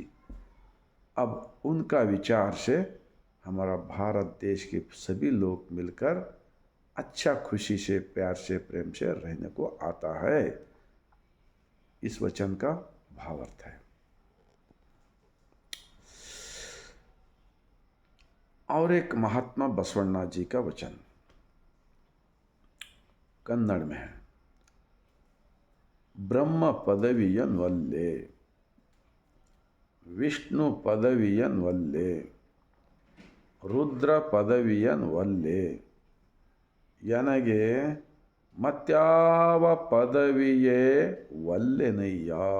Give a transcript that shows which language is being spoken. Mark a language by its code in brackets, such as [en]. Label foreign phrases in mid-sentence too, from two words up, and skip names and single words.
[hi] अब उनका विचार से हमारा भारत देश के सभी लोग मिलकर अच्छा खुशी से, प्यार से, प्रेम से रहने को आता है। इस वचन का भावार्थ है। और एक महात्मा बसवण्णा जी का वचन कन्नड़ में है। [kn] ಬ್ರಹ್ಮ ಪದವಿಯನ್ ವಲ್ಲೆ, ವಿಷ್ಣು ಪದವಿಯನ್ ವಲ್ಲೆ, ರುದ್ರ ಪದವಿಯನ್ ವಲ್ಲೆ, ನನಗೆ ಮತ್ಯಾವ ಪದವಿಯೇ ವಲ್ಲೆನಯ್ಯ.